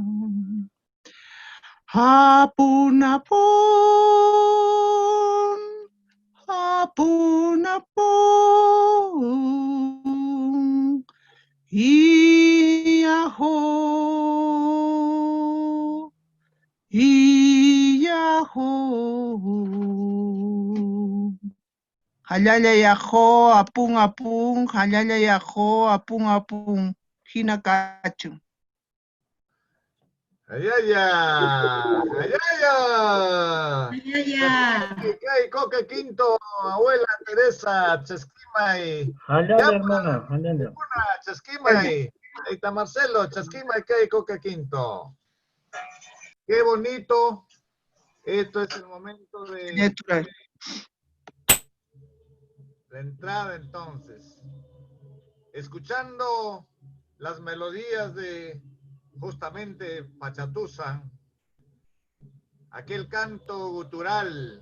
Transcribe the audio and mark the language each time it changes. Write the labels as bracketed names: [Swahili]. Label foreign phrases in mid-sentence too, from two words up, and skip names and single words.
[Spanish] Hapun-hapun, hapun-hapun, iyaho, iyaho. Halala yaho, apung-apung, halala yaho, apung-apung, hinakachu. Ayaya, ayaya. Ya. Kay Coca Quinto, abuela Teresa, Chasquimay. Halala, hermana, halala. Chasquimay. Ahí está Marcelo, Chasquimay, Kay Coca Quinto. Qué bonito. Esto es el momento de Natural. la entrada entonces. Escuchando las melodías de justamente Pachatusa, aquel canto gutural